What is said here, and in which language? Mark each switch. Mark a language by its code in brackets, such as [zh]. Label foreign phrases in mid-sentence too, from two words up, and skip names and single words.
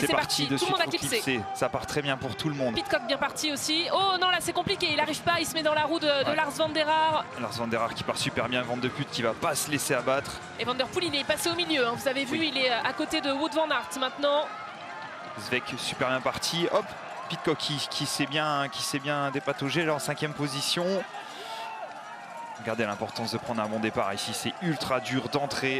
[fr] C'est parti, de tout le monde a suite clipsé. Ça part très bien pour tout le monde. Pidcock bien parti aussi. Oh non, là c'est compliqué, il n'arrive pas, il se met dans la roue de Lars van der Haar. Lars van der Haar qui part super bien, Van de Put qui va pas se laisser abattre. Et Van der Poel il est passé au milieu, hein. Vous avez vu, il est à côté de Wout van Aert maintenant. Zvek super bien parti, hop, Pidcock qui s'est bien dépataugé là en 5e position. Regardez l'importance de prendre un bon départ ici, c'est ultra dur d'entrer.